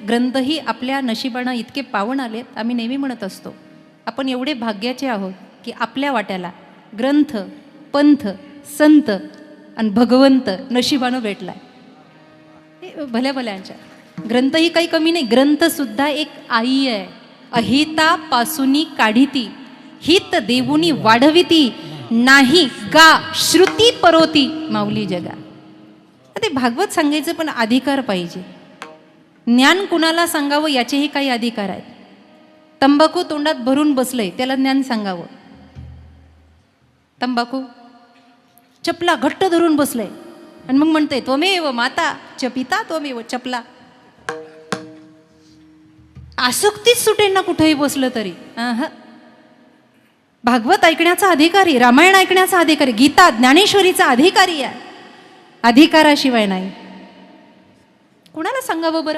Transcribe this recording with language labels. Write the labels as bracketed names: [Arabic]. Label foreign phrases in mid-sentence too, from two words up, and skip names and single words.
[Marathi] ग्रंथही आपल्या नशिबानं इतके पावन आलेत. आम्ही नेहमी म्हणत असतो आपण एवढे भाग्याचे आहोत की आपल्या वाट्याला ग्रंथ, पंथ, संत आणि भगवंत नशिबानं भेटलाय. हे भल्या भल्यांच्या. ग्रंथही काही कमी नाही. ग्रंथसुद्धा एक आई आहे. अहिता पासुनी काढिती, हित देवुनी वाढविती, नाही गा श्रुती परोती माऊली जगा. ते भागवत सांगायचं पण अधिकार पाहिजे. ज्ञान कुणाला सांगावं याचेही काही अधिकार आहेत. तंबाखू तोंडात भरून बसलंय, त्याला ज्ञान सांगावं. तंबाखू चपला घट्ट धरून बसलंय आणि मग म्हणतंय [Sanskrit] त्वमेव माता च पिता त्वमेव [Marathi] चपला. आसक्तीच सुटेल ना कुठेही बसलं तरी. भागवत ऐकण्याचा अधिकारी, रामायण ऐकण्याचा अधिकारी, गीता ज्ञानेश्वरीचा अधिकारी आहे. अधिकाराशिवाय नाही. कुणाला सांगावं बरं?